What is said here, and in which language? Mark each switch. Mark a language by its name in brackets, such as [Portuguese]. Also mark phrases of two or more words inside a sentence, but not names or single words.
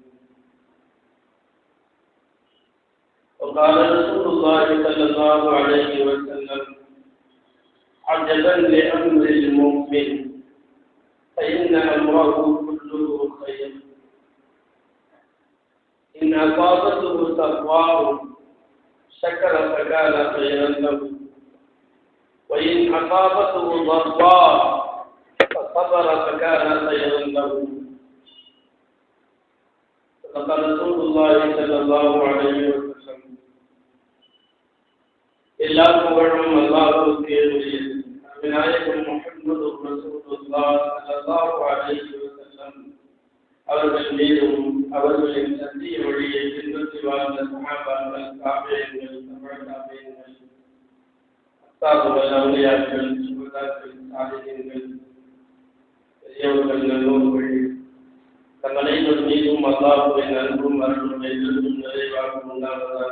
[Arabic] وقال رسول الله صلى الله عليه وسلم: عجبا لأمر المؤمن فإن أمره كله خير، إن أصابته سراء شكر فكان خيرا له، وإن أصابته ضراء فصبر فكان خيرا له. صدق رسول الله صلى الله عليه وسلم. [Tamil] எல்லா புகழும் அல்லாஹ்வுக்கே உரியது. நாயகம் முஹம்மது [Arabic] رسول الله صلى الله عليه وسلم [Tamil] அவர்கள் மீதும் அவர்களின் சத்திய வழியை பின்பற்றி வாழ்ந்த சஹாபாக்கள், தாபிஈன்கள், தபஅ தாபிஈன்கள், அஸ்ஹாபுல் அவுலியாக்கள், சுஹதாக்கள், சாலிஹீன்கள், பெரியவர்கள், நல்லோர்கள் நம் அனைவர் மீதும் அல்லாஹ்வின் அன்பும் அருளும் என்றும் நிறைவாக உண்டாவதாக.